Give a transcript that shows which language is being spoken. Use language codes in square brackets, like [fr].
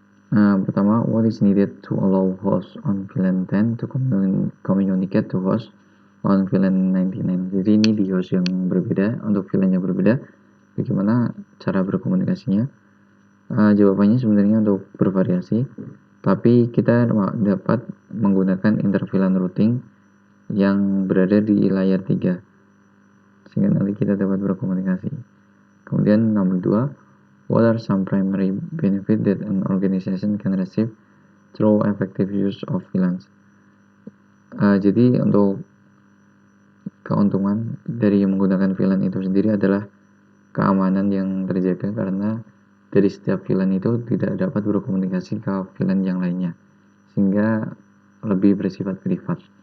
[id] Pertama, [en] what is needed to allow host on VLAN 10 to communicate to host on VLAN 99? [id] Jadi ini di host yang berbeda, untuk VLAN yang berbeda, bagaimana cara berkomunikasinya? Jawabannya sebenarnya untuk bervariasi, tapi kita dapat menggunakan inter-VLAN routing yang berada di layer 3, sehingga nanti kita dapat berkomunikasi. Kemudian nomor 2, [en] what are some primary benefit that an organization can receive through effective use of VLANs? [id] Jadi untuk keuntungan dari menggunakan VLAN itu sendiri adalah keamanan yang terjaga, karena dari setiap VLAN itu tidak dapat berkomunikasi ke VLAN yang lainnya, sehingga lebih bersifat privat.